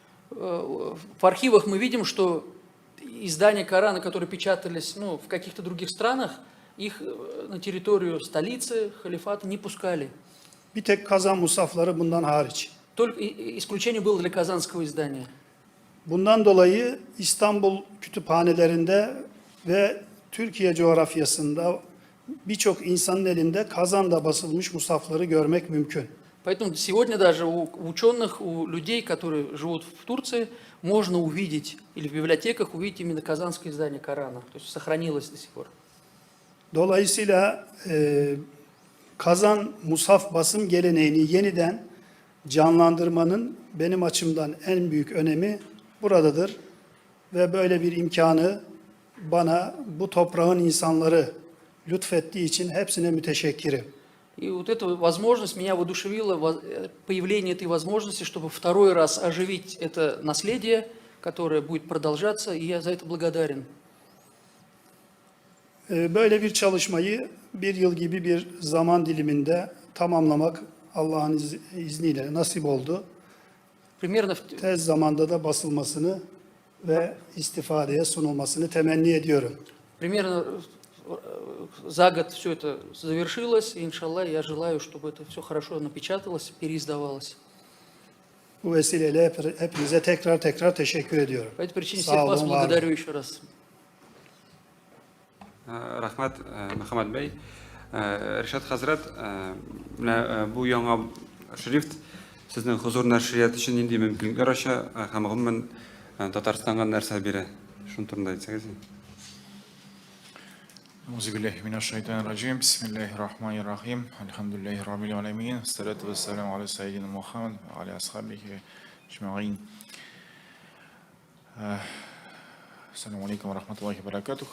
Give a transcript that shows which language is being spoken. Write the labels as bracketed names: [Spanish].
[Russian] В архивах мы видим, что издания Корана, которые печатались в каких-то других странах, их на территорию столицы, халифата не пускали. [Turkish] Bir tek Kazan mushafları bundan hariç. [Russian] Только исключение было для казанского издания. [Turkish] Bundan dolayı İstanbul kütüphanelerinde ve Türkiye coğrafyasında birçok insanın elinde Kazan'da basılmış mushafları görmek mümkün. [Russian] Поэтому сегодня даже у ученых, у людей, которые живут в Турции, можно увидеть, или в библиотеках увидеть именно казанское издание Корана. То есть сохранилось до сих пор. [Turkish] Dolayısıyla Kazan mushaf basım geleneğini yeniden canlandırmanın benim açımdan en büyük önemi buradadır. Ve böyle bir imkanı bana bu toprağın insanları lütfettiği için hepsine müteşekkirim. [Russian] И вот эта возможность меня воодушевила, появление этой возможности, чтобы второй раз оживить это наследие, которое будет продолжаться, и я за это благодарен. [Turkish] Böyle bir çalışmayı bir yıl gibi bir zaman diliminde tamamlamak Allah'ın izniyle nasip oldu. [Russian] Примерно [Turkish] Tez zamanda da basılmasını ve istifadeye sunulmasını temenni ediyorum. [Russian] Примерно за год все это завершилось, и, иншаллах, я желаю, чтобы это все хорошо напечаталось, переиздавалось. [Turkish] Bu vesileyle hepinize tekrar teşekkür ediyorum. [Russian] По этой причине [Turkish] Sağ [Russian] всех вас [Turkish] olun, var olun. [Russian] благодарю еще раз. [Tatar] Рахмат, Мухаммад Бей. Ришат хәзрәт, менә бу яңа шрифт сезнең хозур нәшрият өчен нинди мөмкинлекләр ача һәм гомумән Татарстанга нәрсә бирә? Шуның турында әйтсәгез. [Arabic] أعوذ بالله من الشيطان الرجيم بسم الله الرحمن الرحيم الحمد لله رب العالمين والصلاة والسلام على سيدنا محمد وعلى أصحابه أجمعين Assalamu alaikum wa rahmatullahi wa barakatuh.